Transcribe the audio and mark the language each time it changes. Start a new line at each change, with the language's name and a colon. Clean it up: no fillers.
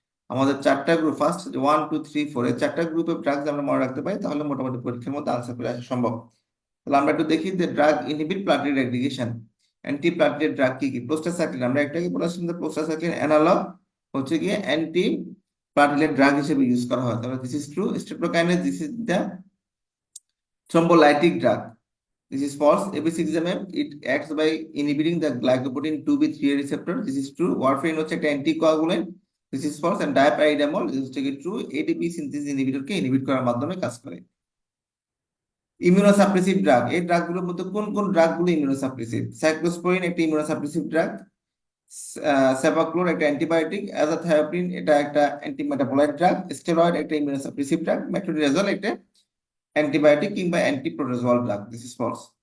Bangla: আমাদের চারটা group, first 1 2 3 4, এই চারটা গ্রুপের ড্রাগ আমরা মনে রাখতে পারি, তাহলে মোটামুটি পরীক্ষার মধ্যে আনসার করে আসা সম্ভব। তাহলে আমরা একটু দেখি যে drug inhibit platelet aggregation. Anti platelet drug কি কি? প্রোস্টাসাইক্লিন, আমরা একটাকে বলেছিলাম যে প্রোস্টাসাইক্লিন অ্যানালগ হচ্ছে গিয়ে অ্যান্টি প্লাটলেট ড্রাগ হিসেবে ইউজ করা হয়, তাহলে
English: This is true. স্ট্রেপ্টোকাইনেজ, this is the thrombolytic drug, this is false. Ebiceximab, it acts by inhibiting the glycoprotein 2b3 receptor, this is true.
Bangla: Warfarin হচ্ছে একটা anticoagulant,
English: this is false. And dipyridamol is
Bangla: হচ্ছে কি true, ADP synthase ইনহিবিটরকে inhibit করার মাধ্যমে কাজ করে। Immunosuppressive drug, এই ড্রাগগুলোর মধ্যে কোন কোন ড্রাগগুলো ইমিউনোসাপ্রেসিভ? সাইক্লোস্পোরিন একটা ইমিউনোসাপ্রেসিভ ড্রাগ, সেপাক্লোর একটা অ্যান্টিবায়োটিক, অ্যাজাথায়োপ্রিন এটা একটা অ্যান্টিমেটাবোলাইট ড্রাগ, স্টেরয়েড একটা ইমিউনোসাপ্রেসিভ ড্রাগ, মেট্রোনিডাজল একটা অ্যান্টিবায়োটিক কিংবা অ্যান্টিপ্রোটোজোয়াল ড্রাগ,
English: This is false.